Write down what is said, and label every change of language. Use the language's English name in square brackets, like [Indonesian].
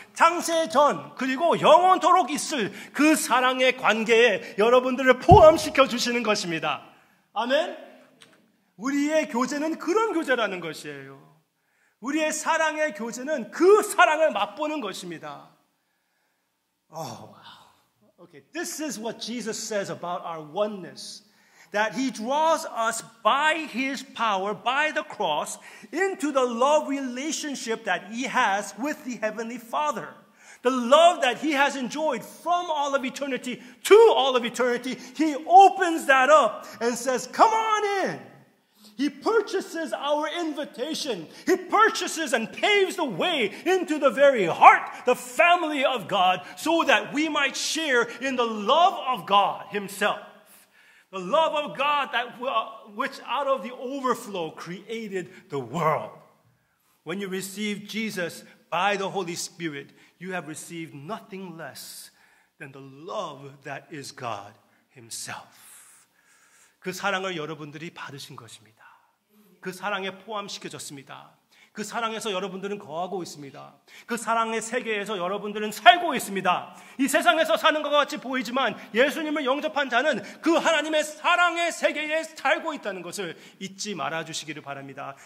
[Korean] 창세전 그리고 영원토록 있을 그 사랑의 관계에 여러분들을 포함시켜 주시는 것입니다. 아멘. 우리의 교제는 그런 교제라는 것이에요. 우리의 사랑의 교제는 그 사랑을 맛보는 것입니다. [English] Okay, this is what Jesus says about our oneness. That He draws us by His power, by the cross, into the love relationship that He has with the Heavenly Father. The love that He has enjoyed from all of eternity to all of eternity, He opens that up and says, come on in. He purchases our invitation. He purchases and paves the way into the very heart, the family of God, so that we might share in the love of God Himself. The love of God which out of the overflow created the world. When you receive Jesus by the Holy Spirit, you have received nothing less than the love that is God Himself. [Korean] 그 사랑을 여러분들이 받으신 것입니다. 그 사랑에 포함시켜졌습니다. 그 사랑에서 여러분들은 거하고 있습니다. 그 사랑의 세계에서 여러분들은 살고 있습니다. 이 세상에서 사는 것과 같이 보이지만 예수님을 영접한 자는 그 하나님의 사랑의 세계에 살고 있다는 것을 잊지 말아주시기를 바랍니다.